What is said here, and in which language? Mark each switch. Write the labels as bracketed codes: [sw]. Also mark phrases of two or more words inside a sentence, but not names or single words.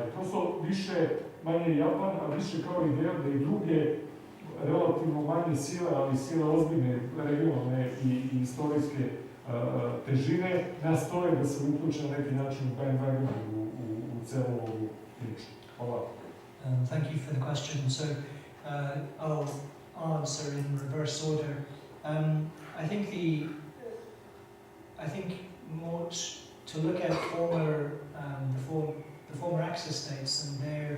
[sr] To su više, manje Japan, a više kao ideja da i druge relativno manje sile, ali sile ozbiljne, regionalne i istorijske težine, nastoje da se uključe na neki način u bandwagon u celu ovu priču. Hvala. [en] Thank you for the question. So I'll answer in reverse order. I think more to look at the former Axis states and their